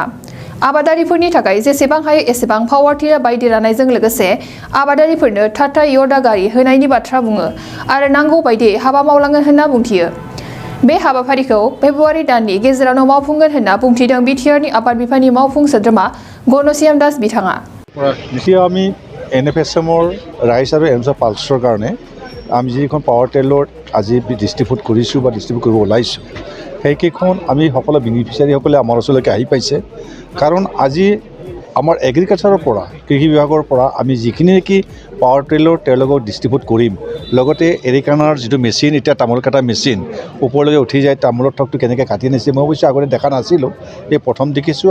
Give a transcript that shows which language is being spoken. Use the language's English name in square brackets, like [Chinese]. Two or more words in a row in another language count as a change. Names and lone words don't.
[Bodo] आबादारिफोरनि थाखाय जेसेबां हायो एसेबां [English] power tiller [Bodo] बायदि राननायजों लोगोसे आबादारिफोरनो टाटा य'दा गारि होनायनि बाथ्रा बुङो आरो नांगौ बायदियै हाबा मावलांगोन होनना बुंथियो। बे हाबाफारिखौ फेब्रुवारि दाननि गेजेरावनो मावफुंगोन होनना बुंथिदों बिटिआरनि आबाद बिफाननि मावफुं सोद्रोमा घनश्याम दास बिथाङा। [Assamese] নিশ্চয় আমি NFSMৰ ৰাইজ আৰু এমছৰ পালছৰ কাৰণে আমি যিখন [English] power tiller [Assamese] আজি ডিষ্ট্ৰিবিউট কৰিছোঁ বা ডিষ্ট্ৰিবিউট কৰিব ওলাইছোঁ সেইকেইখন আমি সকলো বেনিফিচিয়াৰীসকলে আমাৰ ওচৰলৈকে আহি পাইছে। কাৰণ আজি আমাৰ এগ্ৰিকালচাৰৰ পৰা কৃষি বিভাগৰ পৰা আমি যিখিনি নেকি [English] power tiller [Assamese] তেওঁলোকক ডিষ্ট্ৰিবিউট কৰিম, লগতে এৰিকানাৰ যিটো মেচিন এতিয়া তামোল কাটা মেচিন ওপৰলৈকে উঠি যায়, তামোলৰ ঠকটো কেনেকৈ কাটি নিছে মই অৱশ্যে আগতে দেখা নাছিলোঁ, এই প্ৰথম দেখিছোঁ।